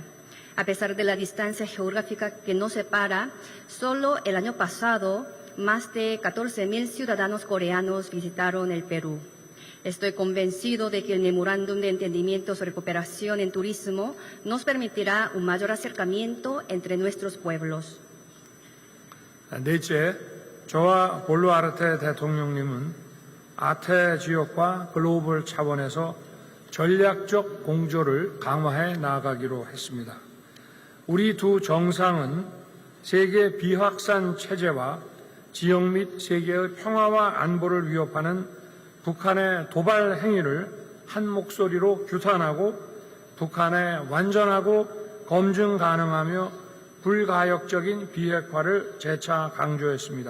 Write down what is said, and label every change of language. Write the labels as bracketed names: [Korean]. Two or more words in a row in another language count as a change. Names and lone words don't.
[Spanish] A pesar de la distancia geográfica que nos separa, solo el año pasado más de 14.000 ciudadanos coreanos visitaron el Perú. Estoy convencido de que el Memorándum de Entendimiento sobre Cooperación en Turismo nos permitirá un mayor acercamiento entre nuestros pueblos. [Korean] 넷째, 저와 볼루아르테 대통령님은 아태 지역과 글로벌 차원에서 전략적 공조를 강화해 나아가기로 했습니다. 우리 두 정상은 세계 비확산 체제와 지역 및 세계의 평화와 안보를 위협하는 북한의 도발 행위를 한 목소리로 규탄하고 북한의 완전하고 검증 가능하며 불가역적인 비핵화를 재차 강조했습니다.